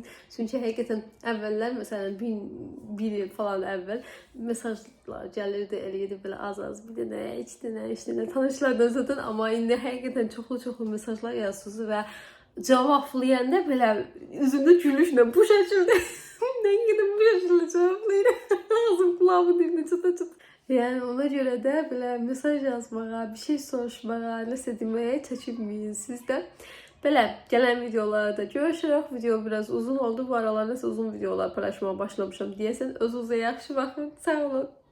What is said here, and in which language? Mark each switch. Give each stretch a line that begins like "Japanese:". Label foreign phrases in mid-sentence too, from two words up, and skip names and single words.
Azerbaijani: Çünki həqiqətən əvvəllər, məsələn, bir il falan əvvəl mesajlar gəlirdi, eləyirdi belə az-az, bir dənə, iki dənə tanışlardan zaten. Amma indi həqiqətən çoxlu mesajlar yazırsınız və cavablayanda belə üzümdə gülüşlə bu şəkildə
Turkish: ben gidip bu şekilde cevaplayırım. Ağzım kulağımın dibine çıt. Yani ona göre de böyle
Azerbaijani: mesaj yazmağa, bir şey soruşmağa, nəsə deməyə çəkinməyin siz də. Belə gələn videolarda görüşürük.
Turkish: Video biraz uzun oldu.
Azerbaijani: Bu aralar nəsə uzun videolar paylaşmaya başlamışam deyəsən. Özünüzə yaxşı baxın. Sağ olun.